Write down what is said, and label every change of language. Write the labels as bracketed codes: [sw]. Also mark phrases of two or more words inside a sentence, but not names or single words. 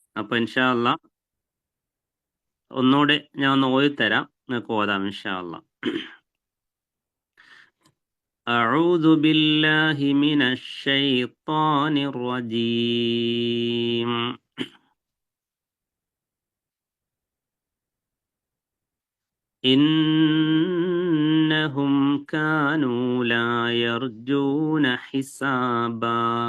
[ml] അപ്പൊ [ar] إن شاء الله [ml] ഒന്നുകൂടെ ഞാൻ ഒന്ന് ഓതിത്തരാം, നിങ്ങൾക്ക് ഓതാം [ar] إن شاء الله. أعوذ بالله من الشيطان الرجيم. إنهم كانوا لا يرجون حسابا